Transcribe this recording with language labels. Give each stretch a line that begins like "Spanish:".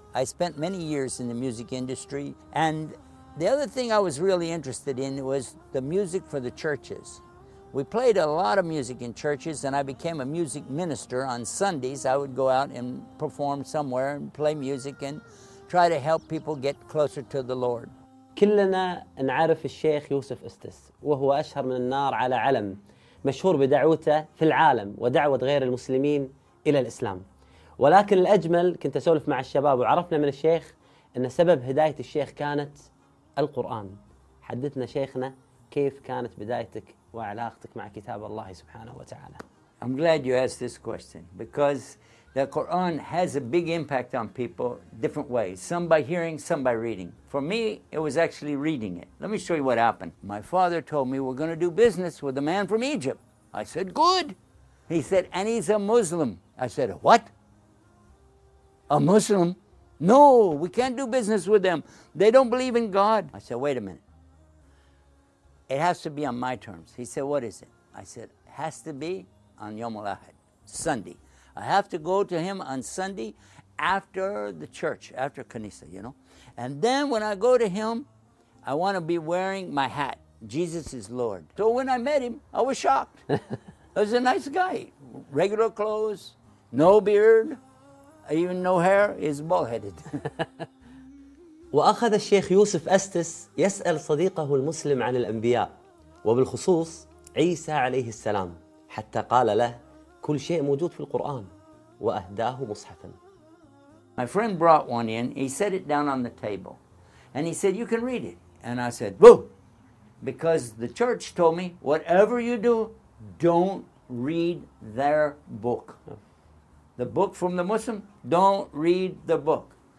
English: I spent many years in the music industry. And the other thing I was really interested in was the music for the churches. We played a lot of music in churches, and I became a music minister on Sundays. I would go out and perform somewhere and play music and try to help people get closer to the Lord.
Arabic: كلنا نعرف الشيخ يوسف استس، وهو أشهر من النار على علم، مشهور بدعوته في العالم ودعوة غير المسلمين إلى الإسلام. ولكن الأجمل كنت أسولف مع الشباب وعرفنا من الشيخ أن سبب هداية الشيخ كانت القرآن. حدثنا شيخنا كيف كانت بدايتك وعلاقتك مع كتاب الله سبحانه وتعالى.
English: I'm glad you asked this question because the Quran has a big impact on people different ways, some by hearing, some by reading. For me, it was actually reading it. Let me show you what happened. My father told me we're going to do business with a man from Egypt. I said, good. He said, and he's a Muslim. I said, what? A Muslim? No, we can't do business with them. They don't believe in God. I said, wait a minute. It has to be on my terms. He said, what is it? I said, it has to be on
Arabic: Yom al-Ahad,
English: Sunday. I have to go to him on Sunday after the church, after Kanisa, you know. And then when I go to him, I want to be wearing my hat. Jesus is Lord. So when I met him, I was shocked. He was a nice guy, regular clothes, no beard. Even no hair is bald-headed.
Arabic: وأخذ الشيخ يوسف أستس يسأل صديقه المسلم عن الأنبياء وبالخصوص عيسى عليه السلام، حتى قال له كل شيء موجود في القرآن وأهداه مصحفا.
English: My friend brought one in. He set it down on the table, and he said, "You can read it." And I said, "Boo," because the church told me, "Whatever you do, don't read their book." The book from the Muslim, don't read the book.